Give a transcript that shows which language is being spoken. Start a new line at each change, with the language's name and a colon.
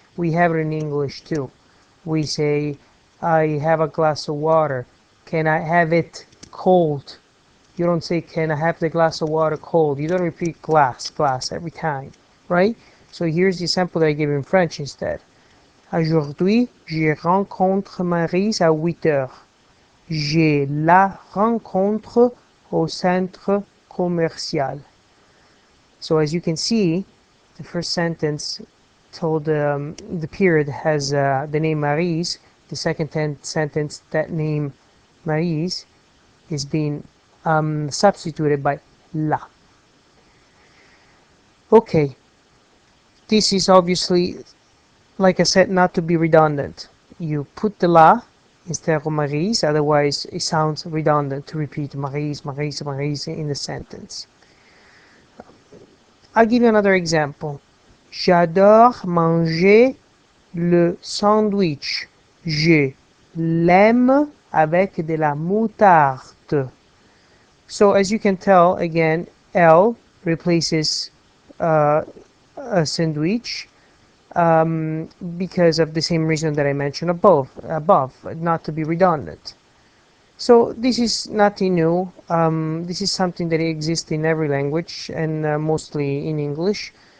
English: We have it in English too. We say, I have a glass of water. Can I have it cold? You don't say, can I have the glass of water cold? You don't repeat glass every time, right? So here's the example that I gave in French instead.
French: Aujourd'hui, je rencontre Maryse à 8 heures. Je la rencontre au centre commercial.
English: So as you can see, the first sentence told the period has the name Maryse. The second sentence, that name Maryse is being substituted by la. Okay, this is obviously, like I said, not to be redundant. You put the la instead of Maryse, otherwise it sounds redundant to repeat Maryse, Maryse, Maryse in the sentence. I'll give you another example.
French: J'adore manger le sandwich. Je l'aime avec de la moutarde.
English: So as you can tell, again, L replaces a sandwich. Because of the same reason that I mentioned above, not to be redundant. So this is nothing new. This is something that exists in every language and mostly in English.